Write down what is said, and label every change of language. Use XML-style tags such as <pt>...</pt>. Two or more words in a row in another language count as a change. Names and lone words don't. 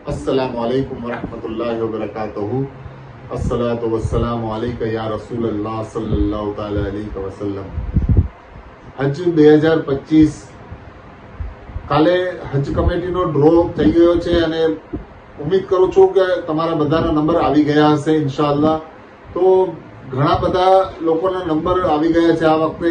<ar>السلام عليكم ورحمة الله وبركاته. الصلاة والسلام عليك يا رسول الله صلى الله تعالى عليه وسلم.</ar> <gu>હજ 2025 કાલે હજ કમિટીનો ડ્રો થઈ ગયો છે અને ઉમ્મીદ કરું છું કે તમારા બધાના નંબર આવી ગયા હશે</gu> <ar>إن شاء الله.</ar> <gu>તો ઘણા બધા લોકોના નંબર આવી ગયા છે આ વખતે।</gu>